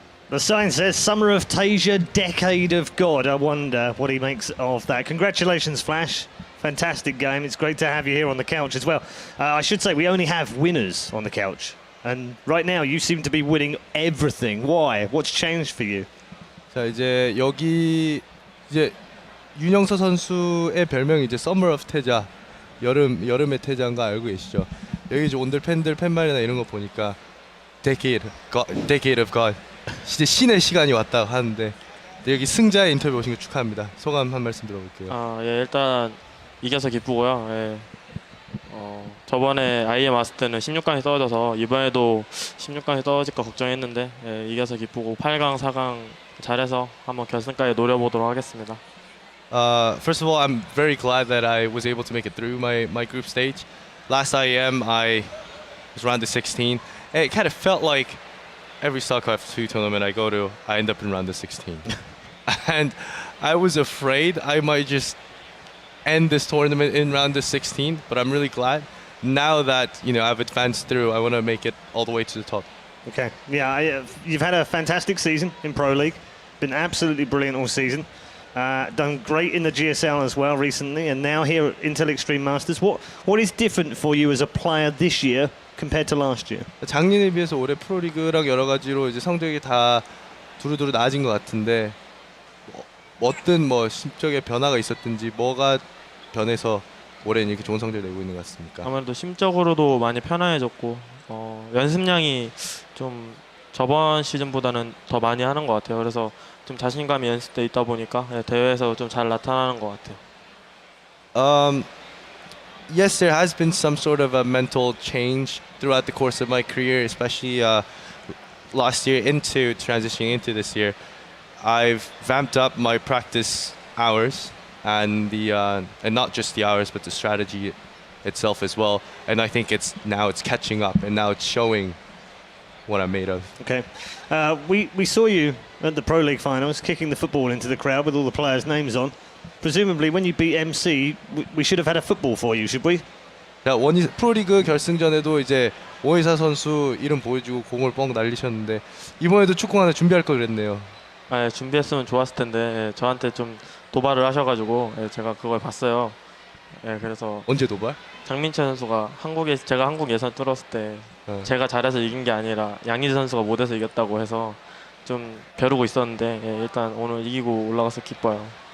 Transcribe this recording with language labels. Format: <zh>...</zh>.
<en>The sign says, Summer of Tasia, Decade of God. I wonder what he makes of that. Congratulations, Flash. Fantastic game. It's great to have you here on the couch as well. I should say, we only have winners on the couch. And right now, you seem to be winning everything. Why? What's changed for you?</en> <ko>자, 이제 여기 이제 윤영서 선수의 별명이 이제</ko> <en>Summer of</en> <ko>태자, 여름의 태자인 거 알고 계시죠? 여기 이제 온들 팬들 팬말이나 이런 거 보니까</ko> <en>Decade of God,</en> <ko>이제 신의 시간이 왔다고 하는데, 여기 승자의 인터뷰 오신 거 축하합니다. 소감 한 말씀 들어볼게요. 예, 일단 이겨서 기쁘고요. 예. 저번에 IEM 왔을 때는 16강에 떨어져서 이번에도 16강에 떨어질까 걱정했는데 이겨서 기쁘고 8강, 4강 잘해서 한번 결승까지 노려보도록 하겠습니다.</ko> <en>First of all, I'm very glad that I was able to make it through my group stage. Last IEM, I was round of 16. It kind of felt like every StarCraft 2 tournament I go to, I end up in round of 16. And I was afraid I might just end this tournament in round of 16, but I'm really glad. Now that I've advanced through, I want to make it all the way to the top. Okay. Yeah, you've had a fantastic season in Pro League. Been absolutely brilliant all season. Done great in the GSL as well recently, and now here at Intel Extreme Masters. What is different for you as a player this year compared to last year?</en> <ko>작년에 비해서 올해 프로리그랑 여러 가지로 이제 성적이 다 두루두루 나아진 것 같은데 어떤 심적인 변화가 있었든지 뭐가 변해서 올해는 이렇게 좋은 성적을 내고 있는 것 같습니까? 아무래도 심적으로도 많이 편안해졌고 연습량이 좀 저번 시즌보다는 더 많이 하는 것 같아요. 그래서 좀 자신감이 연습돼 있다 보니까 대회에서 좀 잘 나타나는 것 같아요.</ko> <en>Yes, there has been some sort of a mental change throughout the course of my career, especially last year into transitioning into this year. I've vamped up my practice hours and and not just the hours, but the strategy itself as well. And I think it's catching up, and now it's showing what I'm made of. Okay. We saw you at the Pro League finals kicking the football into the crowd with all the players' names on. Presumably when you beat MC, we should have had a football for you, should we?</en> <ko>프로리그 결승전에도 이제 오이사 선수 이름 보여주고 공을 뻥 날리셨는데 이번에도 축구 하나 준비할 걸 그랬네요. 준비했으면 좋았을 텐데 저한테 좀 도발을 하셔가지고 제가 그걸 봤어요. 그래서 언제 도발? 장민철 선수가 제가 한국 예선 뚫었을 때 제가 잘해서 이긴 게 아니라 양희지 선수가 못해서 이겼다고 해서 좀 벼르고 있었는데 일단 오늘 이기고 올라가서 기뻐요.</ko>